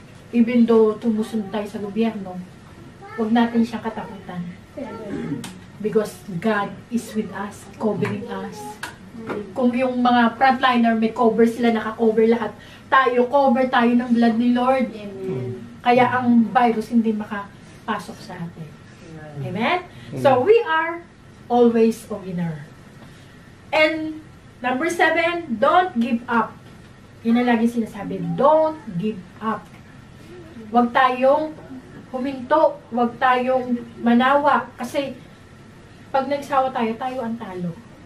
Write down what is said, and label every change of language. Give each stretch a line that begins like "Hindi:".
English: Even though
Filipino: tumusunod tayo sa gobyerno, wag natin siyang katakutan.
English: Because God is with us, covering us.
Filipino: Kung yung mga frontliner may cover sila, naka-cover lahat, cover tayo ng blood ni Lord. Amen. Kaya ang virus hindi makapasok sa atin. Amen?
English: So, we are always a winner. And, number 7, don't give up.
Filipino: Yun ang lagi sinasabi,
English: don't give up.
Filipino: Huwag tayong huminto, huwag tayong manawa. Kasi, pag nagsawa tayo, tayo ang talo.